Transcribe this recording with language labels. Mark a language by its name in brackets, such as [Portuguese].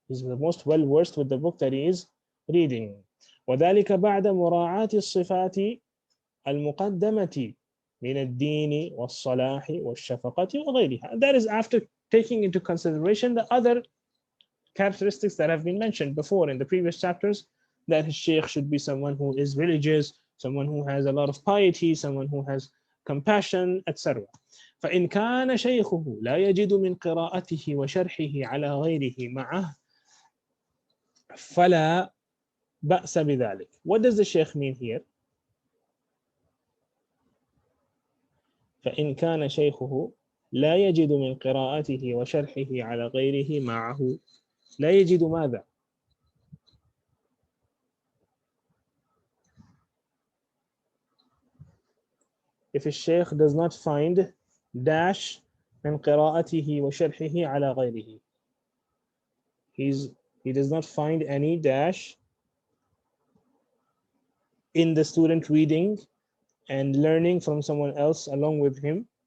[English] He's the most well versed with the book that he is reading. [Arabic] وذلك بعد مراعاة الصفات المقدمة من الدين والصلاح والشفقة وغيرها. [English] That is after taking into consideration the other characteristics that have been mentioned before in the previous chapters, that his shaykh should be someone who is religious, someone who has a lot of piety, someone who has compassion, etc. [Arabic] فإن كان شيخه لا يجد من قراءته وشرحه على غيره معه فلا بأس بذلك. [English] What does the shaykh mean here? [Arabic] فإن كان شيخه لا يجد من قراءته وشرحه على غيره معه. لا يجد ماذا؟ [English] If a shaykh does not find dash [Arabic] من قراءته وشرحه على غيره, [English] he does not find any dash in the student reading and learning from someone else along with him.